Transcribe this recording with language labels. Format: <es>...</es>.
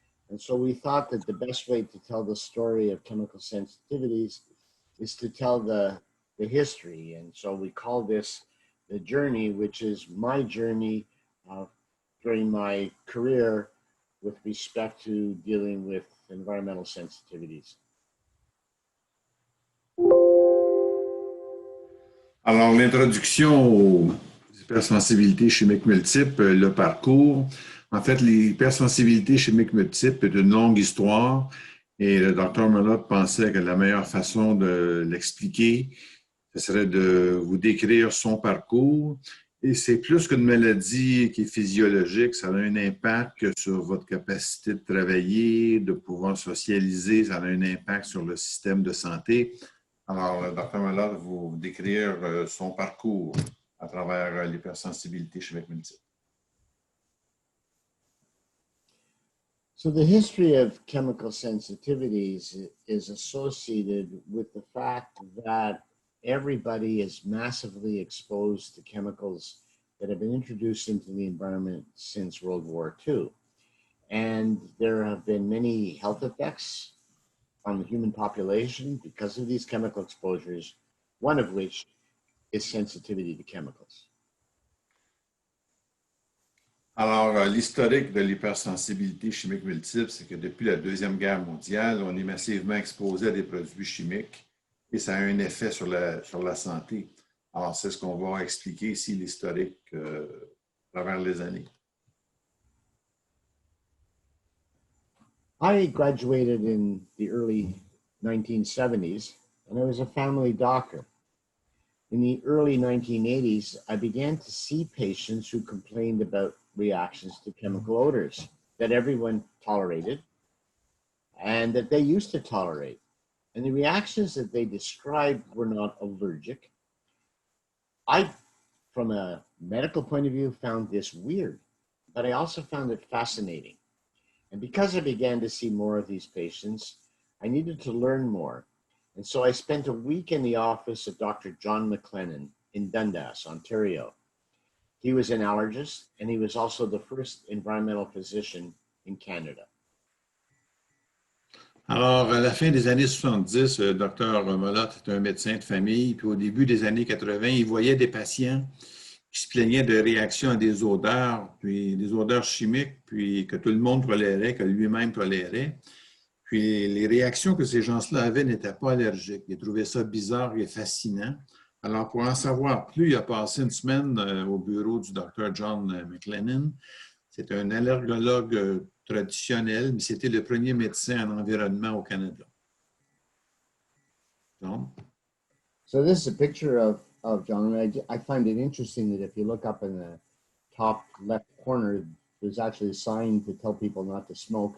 <en>And so we thought that the best way to tell the story of chemical sensitivities is to tell the history. And so we call this the journey, which is my journey during my career with respect to dealing with environmental sensitivities.</en> <fr>Alors, l'introduction aux hypersensibilités chimiques multiples, le parcours. En fait, les hypersensibilités chimiques multiples est une longue histoire et le docteur Molotte pensait que la meilleure façon de l'expliquer, ce serait de vous décrire son parcours. Et c'est plus qu'une maladie qui est physiologique, ça a un impact sur votre capacité de travailler, de pouvoir socialiser, ça a un impact sur le système de santé. Alors, le Dr. Molotte va vous décrire son parcours à travers l'hypersensibilité chimique multiple.</fr> <en>So the history of chemical sensitivities is associated with the fact that everybody is massively exposed to chemicals that have been introduced into the environment since World War II. And there have been many health effects on the human population because of these chemical exposures, one of which is sensitivity to chemicals.</en> <fr>Alors, l'historique de l'hypersensibilité chimique multiple, c'est que depuis la Deuxième Guerre mondiale, on est massivement exposé à des produits chimiques et ça a un effet sur la santé. Alors, c'est ce qu'on va expliquer ici, l'historique à travers les années.</fr> <en>I graduated in the early 1970s, and I was a family doctor. In the early 1980s, I began to see patients who complained about reactions to chemical odors that everyone tolerated and that they used to tolerate. And the reactions that they described were not allergic. I, from a medical point of view, found this weird, but I also found it fascinating. And because I began to see more of these patients, I needed to learn more. And so I spent a week in the office of Dr. John McLennan in Dundas, Ontario. He was an allergist, and he was also the first environmental physician in Canada.</en> <fr>Alors, à la fin des années 70, le docteur Molotte est un médecin de famille, puis au début des années 80, il voyait des patients qui se plaignaient de réactions à des odeurs, puis des odeurs chimiques, puis que tout le monde tolérait, que lui-même tolérait. Puis les réactions que ces gens-là avaient n'étaient pas allergiques. Ils trouvaient ça bizarre et fascinant. Alors, pour en savoir plus, il a passé une semaine au bureau du Dr. John McLennan. C'est un allergologue traditionnel, mais c'était le premier médecin en environnement au Canada. Donc.</fr> <en>So this is a picture of John. I find it interesting that if you look up in the top left corner, there's actually a sign to tell people not to smoke.</en>